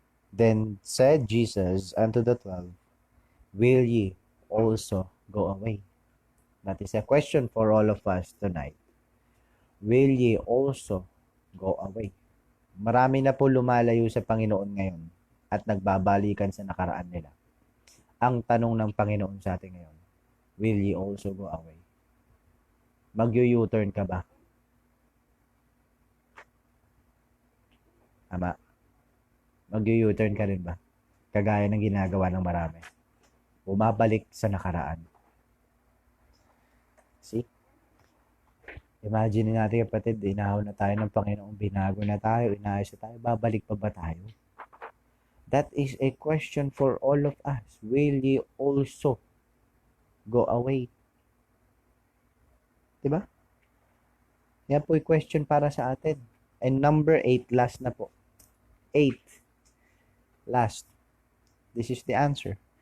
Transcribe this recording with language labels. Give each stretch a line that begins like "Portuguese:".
English: Then said Jesus unto the 12, will ye also go away? That is a question for all of us tonight. Will ye also go away?
Filipino: Marami na po lumalayo sa Panginoon ngayon at nagbabalikan sa nakaraan nila. Ang tanong ng Panginoon sa atin ngayon,
English: will ye also go away?
Filipino: Mag-u-turn ka ba? Ama, mag-u-turn ka rin ba? Kagaya ng ginagawa ng marami. Bumabalik sa nakaraan. See? Imagine natin, kapatid, inahaw na tayo ng Panginoon, binago na tayo, inaayos na tayo, babalik pa ba tayo?
English: That is a question for all of us. Will ye also go away?
Filipino: Diba? Yan po yung question para sa atin.
English: And number 8, last na po. 8. Last. This is the answer.